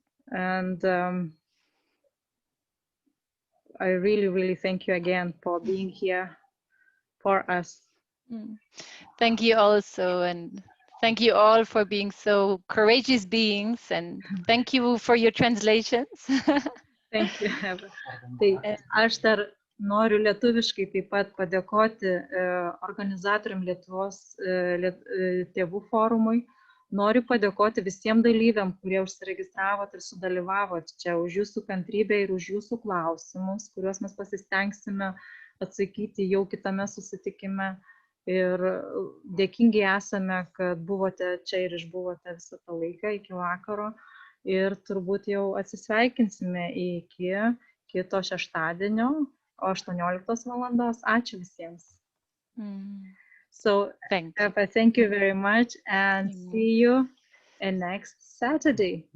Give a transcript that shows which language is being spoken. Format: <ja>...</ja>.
<en>And I really thank you again for being here for us. Thank you also, and thank you all for being so courageous beings, and thank you for your translations. Thank you, Eva.</en> <lt>Tai aš dar noriu lietuviškai taip pat padėkoti organizatoriam Lietuvos tėvų forumui. Noriu padėkoti visiems dalyviam, kurie užsiregistravot ir sudalyvavot čia, už jūsų kantrybę ir už jūsų klausimus, kuriuos mes pasistengsime atsakyti jau kitame susitikime. Ir dėkingi esame, kad buvote čia ir išbuvote visą tą laiką iki vakaro. Ir turbūt jau atsisveikinsime iki kito šeštadienio 18 valandos. Ačiū visiems.</lt> <en>So, Eva, thank you very much and see you next Saturday.</en>